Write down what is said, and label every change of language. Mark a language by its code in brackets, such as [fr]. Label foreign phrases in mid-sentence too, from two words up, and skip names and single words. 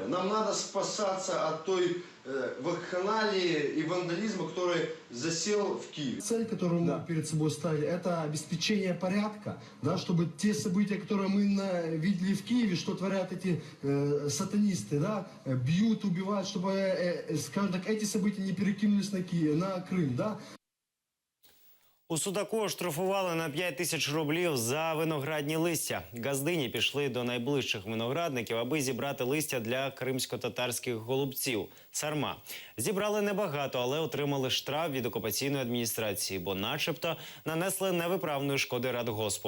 [ru] Нам надо спасаться от той вакханалии и вандализма, который засел в Киеве. Цель, которую мы перед собой ставили, это обеспечение порядка, да, чтобы те события, которые мы видели в Киеве, что творят эти сатанисты, да, бьют, убивают, чтобы, скажем так, эти события не перекинулись на Киев, на Крым, да. [uk] У Судаку оштрафували на 5 тисяч рублів за виноградні листя. Газдині пішли до найближчих виноградників, аби зібрати листя для кримсько-татарських голубців – сарма. Зібрали небагато, але отримали штраф від окупаційної адміністрації, бо начебто нанесли невиправної шкоди радгоспу.